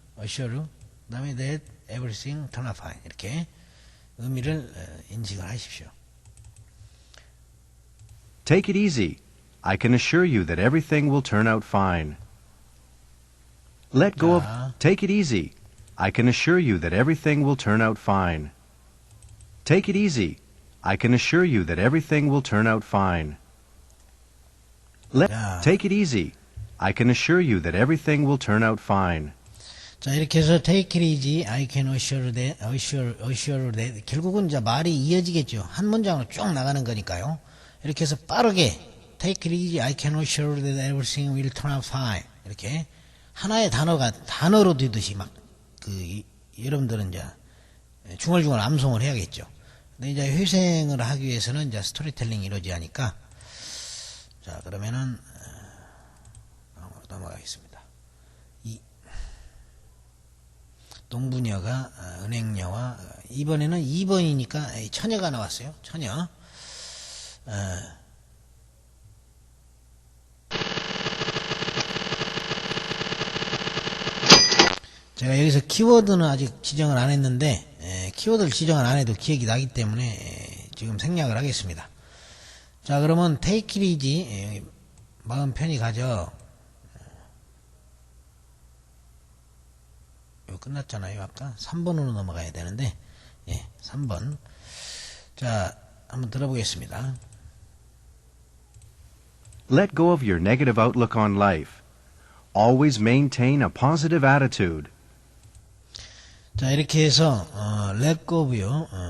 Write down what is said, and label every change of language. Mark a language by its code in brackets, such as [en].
[ko] 그 다음에 [en] that everything turn out fine. [ko] 이렇게 의미를 인식을 하십시오. [en] Take it easy. I can assure you that everything will turn out fine. Let go of. Take it easy. I can assure you that everything will turn out fine. Take it easy. I can assure you that everything will turn out fine. Take it easy. I can assure you that everything will turn out fine. [ko] 자, 이렇게 해서 [en] take it easy, I can assure that. [ko] 결국은 이제 말이 이어지겠죠. 한 문장으로 쭉 나가는 거니까요. 이렇게 해서 빠르게 [en] take it easy, I can assure that everything will turn out fine. [ko] 이렇게 하나의 단어로 되듯이 막 여러분들은 이제 중얼중얼 암송을 해야겠죠. 근데 이제 회생을 하기 위해서는 이제 스토리텔링이 이루어져야 하니까. 자, 그러면은 넘어가겠습니다. 농부녀가 은행녀와 이번에는 2번이니까 처녀가 나왔어요. 처녀. 제가 여기서 키워드는 아직 지정을 안 했는데 키워드를 지정을 안 해도 기억이 나기 때문에 지금 생략을 하겠습니다. 자, 그러면 [en] take it easy, [ko] 마음 편히 가죠. 이거 끝났잖아요. 아까 3번으로 넘어가야 되는데 3번. 자, 한번 들어보겠습니다. [en] Let go of your negative outlook on life. Always maintain a positive attitude. [ko] 자, 이렇게 해서 [en] let go of [ko] 요.